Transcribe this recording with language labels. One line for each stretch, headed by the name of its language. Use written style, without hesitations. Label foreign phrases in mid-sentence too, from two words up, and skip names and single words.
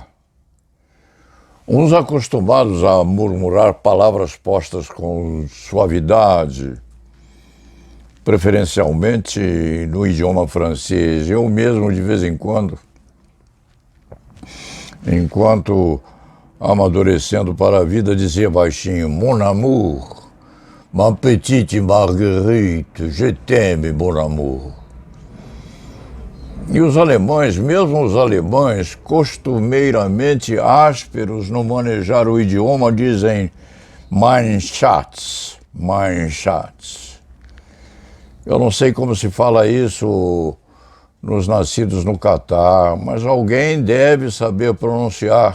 Portuguese: Uns acostumados a murmurar palavras postas com suavidade, preferencialmente no idioma francês. Eu mesmo, de vez em quando, enquanto amadurecendo para a vida, dizia baixinho:
French: Mon amour, ma petite Marguerite, je t'aime, mon amour.
Portuguese: E os alemães, mesmo os alemães, costumeiramente ásperos no manejar o idioma, dizem
German: mein Schatz, mein Schatz.
Portuguese: Eu não sei como se fala isso nos nascidos no Catar, mas alguém deve saber pronunciar.